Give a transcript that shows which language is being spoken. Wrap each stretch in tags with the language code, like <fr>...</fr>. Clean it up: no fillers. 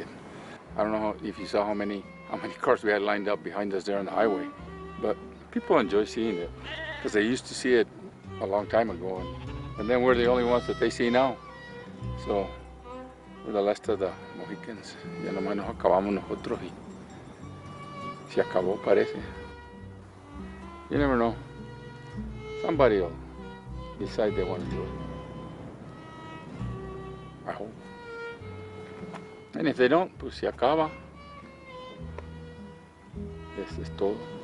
<en>And I don't know if you saw how many cars we had lined up behind us there on the highway, but people enjoy seeing it because they used to see it a long time ago, and then we're the only ones that they see now. So we're the last of the Mohicans.</en> <es>Ya nomás nos acabamos nosotros y se acabó parece.</es> <en>You never know. Somebody will decide they want to do it. I hope. And if they don't,</en> <es>pues se acaba. Eso es todo.</es>